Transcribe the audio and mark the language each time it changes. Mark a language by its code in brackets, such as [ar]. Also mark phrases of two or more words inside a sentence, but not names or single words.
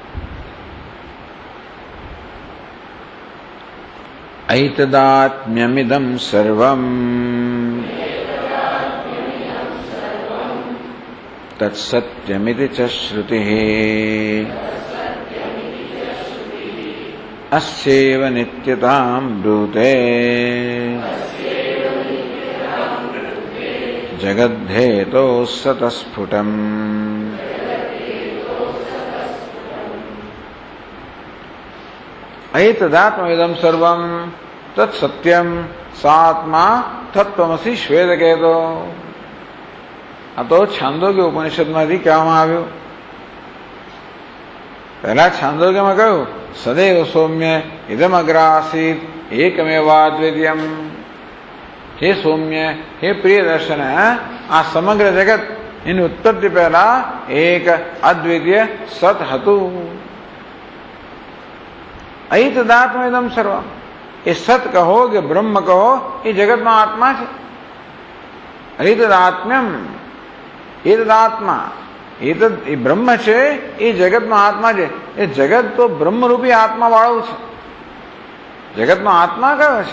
[sa] ઐતદાત્મ્યમિદં સર્વં તત્સત્યમિતિ ચ શ્રુતિઃ અસ્યૈવ નિત્યતાં બ્રૂતે જગદ્ધેતો સતસ્ફુટમ. ऐतदात्मविदं सर्वं तत्सत्यम सात्मा तत्त्वमसि श्वेत कहेतो. [gu] આ તો છાંદોગ્ય ઉપનિષદમાંથી કહેવામાં આવ્યું. પહેલા છાંદોગ્યમાં કહ્યું [sa] સદૈવ સૌમ્ય ઇદમ અગ્રાસીત એકમેવાદ્વિતીયમ. [gu] હે સૌમ્ય, હે પ્રિય દર્શન, આ સમગ્ર જગત એની ઉત્પત્તિ પહેલા એક અદ્વિતીય સત હતું. [sa] ऐतदात्म्यमिदं सर्वम, [gu] એ સત કહો કે બ્રહ્મ કહો એ જગતનો આત્મા છે. ऐतदात्म्यम, એતદાત્મા, એતદ એ બ્રહ્મ છે, એ જગતનો આત્મા છે. એ જગત તો બ્રહ્મરૂપી આત્મા વાળું છે. જગતનો આત્મા કયો છે?